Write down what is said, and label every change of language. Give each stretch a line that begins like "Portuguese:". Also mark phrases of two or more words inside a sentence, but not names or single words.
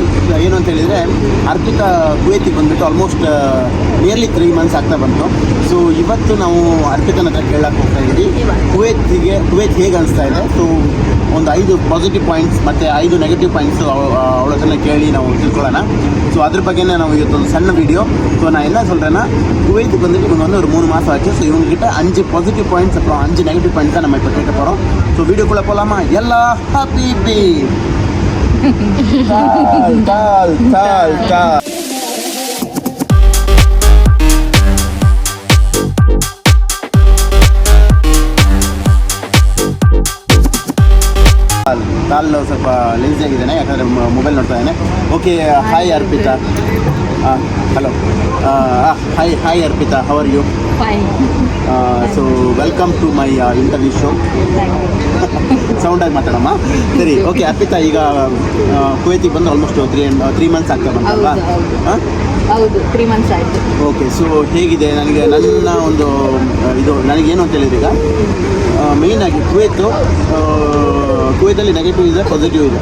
Kannada: ಏನು ಅಂತ ಹೇಳಿದರೆ, ಅರ್ಪಿತಾ ಕುವೈತಿಗೆ ಬಂದುಬಿಟ್ಟು
English: almost nearly 3 months
Kannada: ಆಗ್ತಾ ಬಂತು. ಸೊ ಇವತ್ತು ನಾವು ಅರ್ಪಿತನ ಹತ್ರ ಕೇಳಕ್ಕೆ ಹೋಗ್ತಾ ಇದ್ದೀವಿ, ಕುವೈತ್ ಹೇಗೆ ಅನಿಸ್ತಾ ಇದೆ. ಸೊ ಒಂದು 5
English: positive points
Kannada: ಮತ್ತು 5
English: negative points
Kannada: ಅವಳ ಹತ್ರನೇ ಕೇಳಿ ನಾವು ತಿಳ್ಕೊಳ್ಳೋಣ. ಸೊ ಅದ್ರ ಬಗ್ಗೆನೇ ನಾವು ಇವತ್ತೊಂದು ಸಣ್ಣ ವೀಡಿಯೋ.
Tamil: ஸோ நான் என்ன சொல்கிறேன்னா, குவைத்துக்கு வந்துட்டு இவங்க வந்து ஒரு 3 மாதம் ஆச்சு. ஸோ இவங்ககிட்ட 5
English: positive points
Tamil: அப்புறம் 5
English: negative points
Tamil: தான் நம்ம இப்போ கேட்க போகிறோம். ஸோ வீடியோக்குள்ளே போகலாமா?
Kannada: எல்லா ஹாப்பி ಕಾಲು ಸ್ವಲ್ಪ ಲೇಜಿ ಆಗಿದ್ದಾನೆ, ಯಾಕಂದರೆ ಮೊಬೈಲ್ ನೋಡ್ತಾ ಇದ್ದಾನೆ. ಓಕೆ, ಹಾಯ್ ಅರ್ಪಿತಾ. ಹಲೋ, ಹಾಯ್ ಅರ್ಪಿತಾ,
English: How are you? Fine. So welcome to my interview show.
Kannada: ಸೌಂಡಾಗಿ ಮಾತಾಡಮ್ಮ. ಸರಿ, ಓಕೆ ಅರ್ಪಿತಾ, ಈಗ ಕುವೈತಿಗೆ ಬಂದು ಆಲ್ಮೋಸ್ಟ್ 3 months ಆಗ್ತಾ ಬಂತಲ್ಲ? ಹೌದು, 3 months ಆಯಿತು. ಓಕೆ, ಸೊ ಹೇಗಿದೆ? ನನ್ನ ಒಂದು ಇದು ನನಗೇನು ಅಂತ ಹೇಳಿದ್ರೆ, ಈಗ ಮೇಯ್ನಾಗಿ ಕುವೈತಲ್ಲಿ ನೆಗೆಟಿವ್ ಇದೆ, ಪಾಸಿಟಿವ್ ಇದೆ.